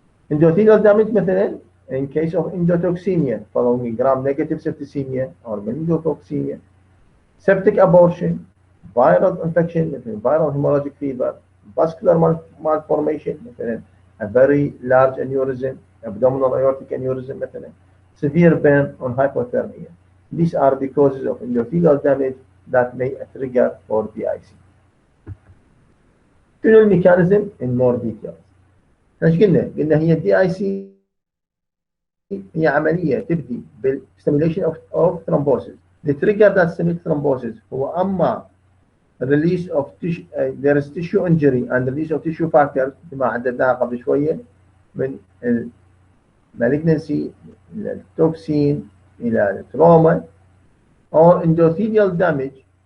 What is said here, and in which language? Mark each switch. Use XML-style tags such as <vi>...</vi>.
<en>Endothelial damage مثلا in case of endotoxemia following gram-negative septicemia or meningococcemia, septic abortion, viral infection مثل viral hemorrhagic fever, vascular malformation مثلا a very large aneurysm, abdominal aortic aneurysm مثلا, severe burn on hypothermia. These are the causes of endothelial damage that may trigger for DIC.</en> <ar>شنو الميكانيزم</ar> <en>in more details؟</en> <ar>ايش قلنا؟ قلنا هي DIC هي عملية تبدي بال</ar> <en>stimulation of thrombosis. The trigger that stimulates thrombosis</en> <ar>هو أما</ar> <en>release of tissue, there is tissue injury and release of tissue factors</en> <ar>كما عددناها قبل شوية من</ar> <en>malignancy</en> <ar>إلى التوكسين إلى التروما</ar> <en>or endothelial damage</en>